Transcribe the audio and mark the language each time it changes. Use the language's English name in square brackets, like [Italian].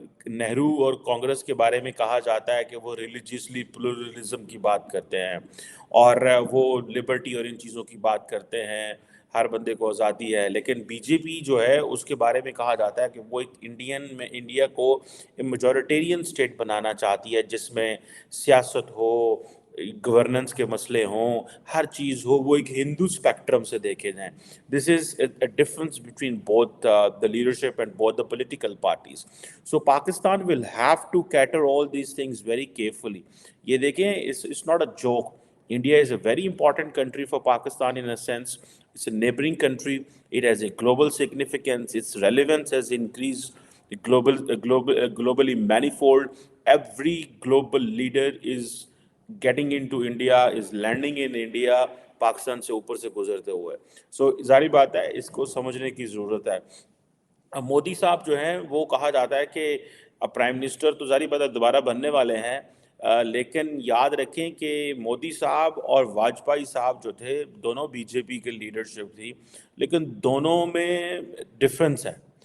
[Hindi] नेहरू और कांग्रेस के बारे में कहा जाता है कि वो रिलीजियसली प्लूरलिज्म की बात करते हैं, और वो लिबर्टी और इन चीज़ों की बात करते हैं, हर बंदे को आज़ादी है। लेकिन बीजेपी जो है उसके बारे में कहा जाता है कि वो एक इंडिया को मेजॉरिटेरियन स्टेट बनाना चाहती है, जिसमें सियासत हो, गवर्नेंस के मसले हों, हर चीज़ हो वो एक हिंदू स्पेक्ट्रम से देखे जाएं। [English] This is a difference between both the leadership and both the political parties. So Pakistan will have to cater all these things very carefully. [Hindi] ये देखें, [English] it's not a joke. India is a very important country for Pakistan in a sense. It's a neighboring country. It has a global significance. Its relevance has increased. Globally manifold. Every global leader is getting into India, is landing in India, [Hindi] Pakistan से ऊपर से गुजरते हुए। सो जारी बात है, इसको समझने की ज़रूरत है। अब मोदी साहब जो हैं वो कहा जाता है कि अब प्राइम मिनिस्टर तो जारी बात है दोबारा बनने वाले हैं, लेकिन याद रखें कि मोदी साहब और वाजपेयी साहब जो थे दोनों बीजेपी के लीडरशिप थी, लेकिन दोनों में डिफरेंस है।